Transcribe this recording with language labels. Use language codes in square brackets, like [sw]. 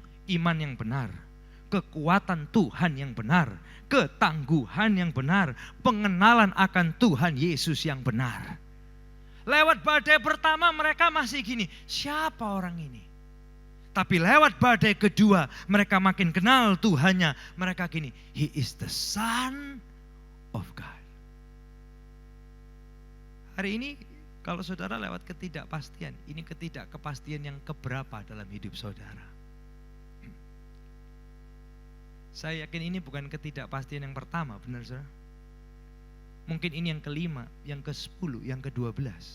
[id] Iman yang benar, kekuatan Tuhan yang benar, ketangguhan yang benar, pengenalan akan Tuhan Yesus yang benar. Lewat badai pertama mereka masih gini, siapa orang ini? Tapi lewat badai kedua mereka makin kenal Tuhannya. Mereka gini, [en] He is the Son of God. [id] Hari ini kalau saudara lewat ketidakpastian, ini ketidakkepastian yang keberapa dalam hidup saudara? Saya yakin ini bukan ketidakpastian yang pertama, benar saudara? Mungkin ini yang kelima, yang ke-10, yang ke-12.